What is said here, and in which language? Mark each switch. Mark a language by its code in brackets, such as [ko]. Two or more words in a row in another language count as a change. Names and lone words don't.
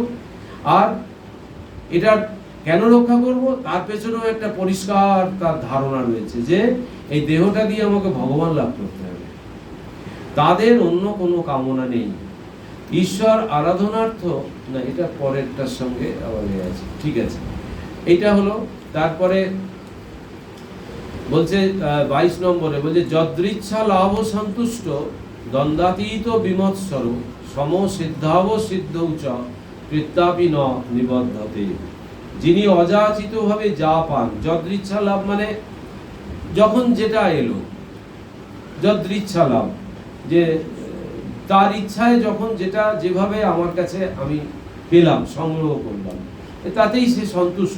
[bn] আর এটা কেন রক্ষা করব, তার পেছনেও একটা পরিষ্কার তার ধারণা রয়েছে যে এই দেহটা দিয়ে আমাকে ভগবান লাভ করতে হবে। তাদের অন্য কোনো কামনা নেই। ঈশ্বর আরাধনার্থ না, এটা পরেরটার সঙ্গে আবার আছে, ঠিক আছে, এটা হলো। তারপরে বলছে 22 নম্বরে বলছে [sa] যদৃচ্ছা লাভ সন্তুষ্ট দ্বন্দ্বাতীত বিমৎসর সম সিদ্ধাব সিদ্ধৌ চ কৃত্যাপি ন নিবদ্ধতে। [bn] যিনি অযাচিত ভাবে যা পান, [sa] যদৃচ্ছা লাভ [bn] মানে যখন যেটা এলো, [sa] যদৃচ্ছা লাভ [bn] যে তার ইচ্ছায় যখন যেটা যেভাবে আমার কাছে আমি পেলাম, সংগ্রহ করলাম, তাতেই সে সন্তুষ্ট।